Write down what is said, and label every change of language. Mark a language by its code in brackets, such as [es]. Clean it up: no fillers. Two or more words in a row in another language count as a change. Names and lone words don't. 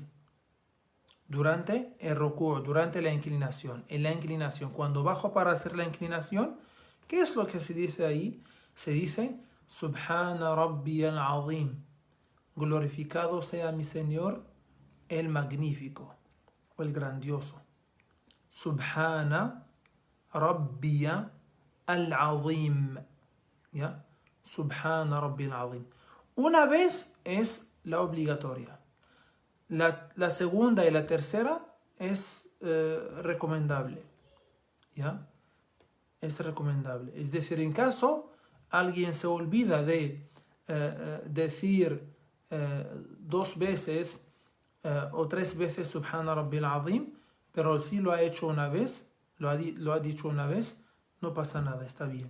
[es] Durante el ruku', durante la inclinación. En la inclinación, cuando bajo para hacer la inclinación, ¿qué es lo que se dice ahí? Se dice [ar] سبحان ربي العظيم. [es] Glorificado sea mi Señor, el magnífico o el grandioso. [ar] سبحان ربي العظيم. ¿Ya? سبحان ربي العظيم. [es] Una vez es la obligatoria. La segunda y la tercera es recomendable. ¿Ya? Es recomendable. Es decir, en caso alguien se olvida de decir dos veces o tres veces [ar] سبحان ربي العظيم, [es] pero si lo ha hecho una vez, lo ha dicho una vez, no pasa nada, está bien.